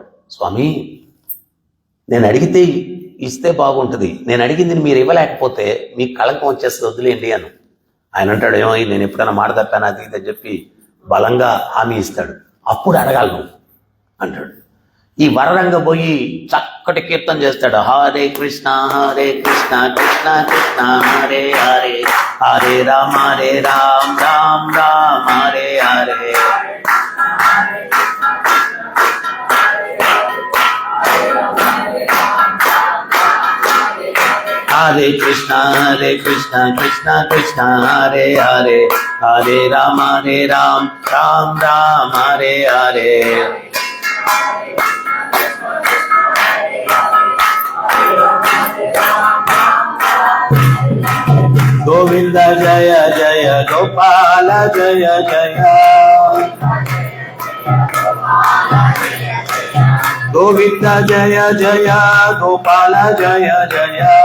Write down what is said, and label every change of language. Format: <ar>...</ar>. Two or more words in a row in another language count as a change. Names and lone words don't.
<te>స్వామి నేను అడిగితే ఇస్తే బాగుంటుంది, నేను అడిగింది మీరు ఇవ్వలేకపోతే మీకు కళంకం వచ్చేస్తుంది, వదిలేయండి అని. ఆయన అంటాడు, ఏమో నేను ఎప్పుడైనా మాట తప్పాను అది ఇది అని చెప్పి బలంగా హామీ ఇస్తాడు. అప్పుడు అడగాలి నువ్వు అంటాడు. ఈ వరరంగ పోయి చక్కటి కీర్తన చేస్తాడు.</te> <sa>హరే కృష్ణ కృష్ణ కృష్ణ హరే హరే, హరే రామ రామ రామ హరే హరే. హరే కృష్ణ కృష్ణ కృష్ణ హరే హరే, హరే రామ రామ రామ హరే హరే. గోవింద జయ జయ గోపాల జయ జయ, గోవింద జయ జయ గోపాల జయ జయ,</sa>